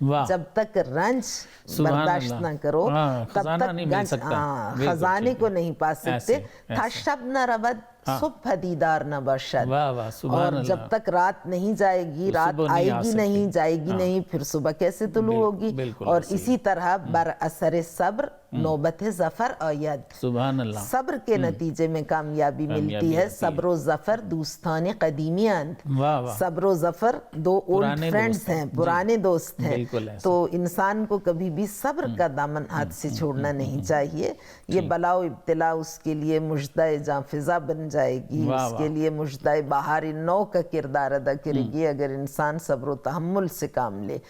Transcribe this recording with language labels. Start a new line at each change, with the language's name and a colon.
Urdu: جب تک رنج برداشت نہ کرو تب تک خزانے کو نہیں پا سکتے.
Persian: تھا شب نہ رود صبح دیدار نہ باشد،
Urdu: اور جب تک رات نہیں جائے گی، رات آئے گی نہیں، جائے گی نہیں، پھر صبح کیسے طلوع ہوگی. اور اسی طرح
Persian: بر اثر صبر نوبت ظفر آید.
Urdu: سبحان اللہ. صبر کے نتیجے میں کامیابی ملتی ہے.
Persian: صبر و ظفر دوستان قدیمی اند.
Urdu: صبر و ظفر دو اولڈ فرینڈز ہیں، پرانے دوست ہیں. تو انسان کو کبھی بھی صبر کا دامن ہاتھ سے چھوڑنا نہیں چاہیے. یہ بلا و ابتلا اس کے لیے مژدہ جاں فضا بن جائے گی، اس کے لیے مژدہ بہار نو کا کردار ادا کرے گی اگر انسان صبر و تحمل سے کام لے.